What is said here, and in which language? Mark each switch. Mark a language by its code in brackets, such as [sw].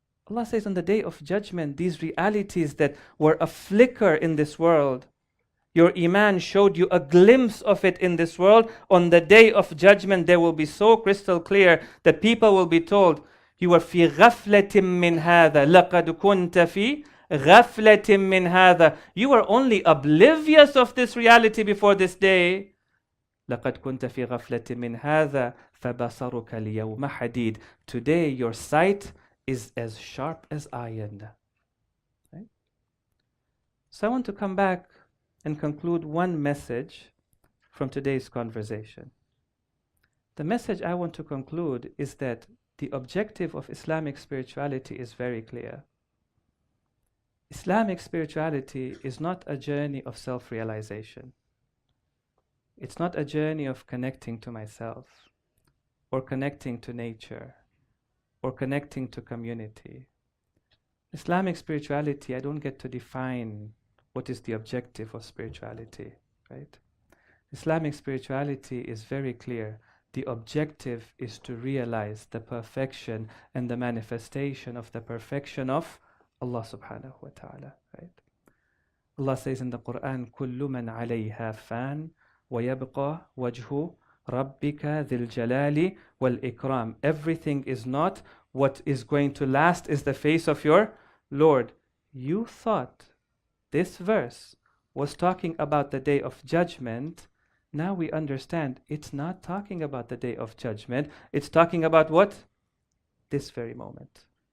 [en] Allah says on the day of judgment, these realities that were a flicker in this world, your iman showed you a glimpse of it in this world. On the day of judgment, they will be so crystal clear that people will be told, you were [ar] في غفلة من هذا [en] لقد كنت في غفلة من هذا. You were only oblivious of this reality before this day. [ar] لقد كنت في غفلة من هذا فبصرك اليوم حديد. [en] Today your sight is as sharp as iron. Right? So I want to come back and conclude one message from today's conversation. The message I want to conclude is that the objective of Islamic spirituality is very clear. Islamic spirituality is not a journey of self-realization. It's not a journey of connecting to myself, or connecting to nature, or connecting to community. Islamic spirituality, I don't get to define what is the objective of spirituality, right? Islamic spirituality is very clear. The objective is to realize the perfection and the manifestation of the perfection of Allah subhanahu wa ta'ala, right? Allah says in the Quran, [ar] كُلُّ مَنْ عَلَيْهَا فَانٍ وَيَبْقَى وَجْهُ رَبِّكَ ذِي الْجَلَالِ وَالْإِكْرَامِ. [en] Everything is not. What is going to last is the face of your Lord. You thought this verse was talking about the day of judgment. Now we understand it's not talking about the day of judgment. It's talking about what? This very moment.